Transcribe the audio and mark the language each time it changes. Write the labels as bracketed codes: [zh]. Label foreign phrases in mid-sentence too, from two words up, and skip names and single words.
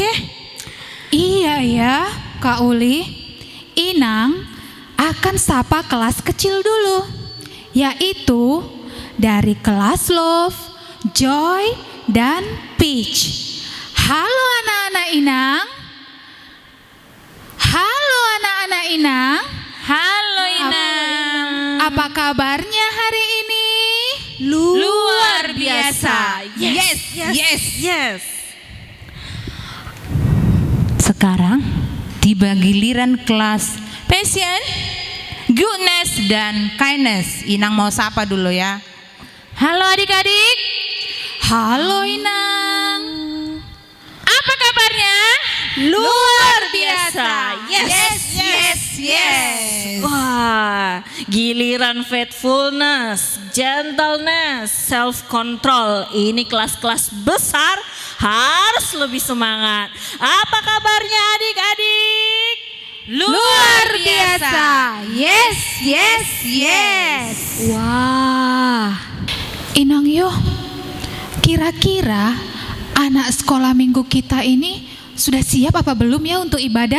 [id] Iya ya, Kak Uli. Inang akan sapa kelas kecil dulu, yaitu dari kelas Love, Joy, dan Peach. Halo anak-anak Inang. Halo anak-anak Inang. Halo Inang. Apa kabarnya hari ini? Luar biasa. Yes. Sekarang tiba giliran kelas Passion, Goodness, dan Kindness. Inang mau sapa dulu ya. Halo adik-adik. Halo Inang. Apa kabarnya? Luar biasa. Yes. Wah, giliran faithfulness, gentleness, self-control. Ini kelas-kelas besar harus lebih semangat. Apa kabarnya adik-adik? Luar biasa. Yes. Wah, Inang yo, kira-kira anak sekolah minggu kita ini sudah siap apa belum ya untuk ibadah?